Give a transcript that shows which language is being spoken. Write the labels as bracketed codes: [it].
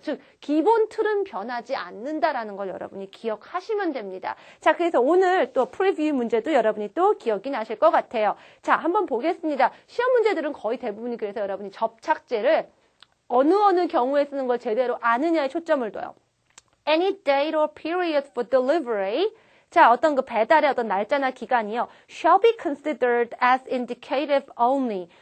[ko] 즉, 기본 틀은 변하지 않는다라는 걸 여러분이 기억하시면 됩니다. 자, 그래서 오늘 또 프리뷰 문제도 여러분이 또 기억이 나실 것 같아요. 자, 한번 보겠습니다. 시험 문제들은 거의 대부분이 그래서 여러분이 접착제를 어느 경우에 쓰는 걸 제대로 아느냐에 초점을 둬요. [en] Any date or period for delivery. [ko] 자, 어떤 그 배달의 어떤 날짜나 기간이요. [en] shall be considered as indicative only.